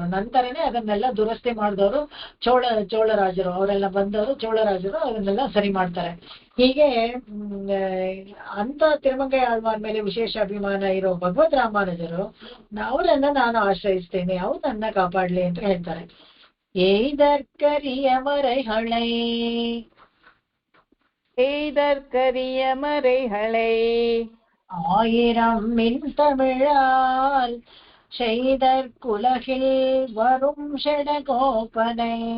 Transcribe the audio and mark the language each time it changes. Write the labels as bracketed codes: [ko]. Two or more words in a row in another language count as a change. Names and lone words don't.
[kn] ನಂತರನೇ ಅದನ್ನೆಲ್ಲ ದುರಸ್ತಿ ಮಾಡಿದವರು ಚೋಳರಾಜರು. ಅವರೆಲ್ಲ ಬಂದವರು ಚೋಳರಾಜರು ಅದನ್ನೆಲ್ಲ ಸರಿ ಮಾಡ್ತಾರೆ. ಹೀಗೆ ಅಂತ ತಿರುಮಂಗೈಯಾಳ್ವಾರ್ ಮೇಲೆ ವಿಶೇಷ ಅಭಿಮಾನ ಇರೋ ಭಗವದ್ ರಾಮಾನುಜರು ಅವರನ್ನ ನಾನು ಆಶ್ರಯಿಸ್ತೇನೆ, ಅವ್ರು ನನ್ನ ಕಾಪಾಡ್ಲಿ ಅಂತ ಹೇಳ್ತಾರೆ. [ta] எய்தற்கரிய மறைகளை எய்தற்கரிய மறைகளை 1000 மின் தமிழால் செய்தற்குலகில் வரும் ஷடகோபனை.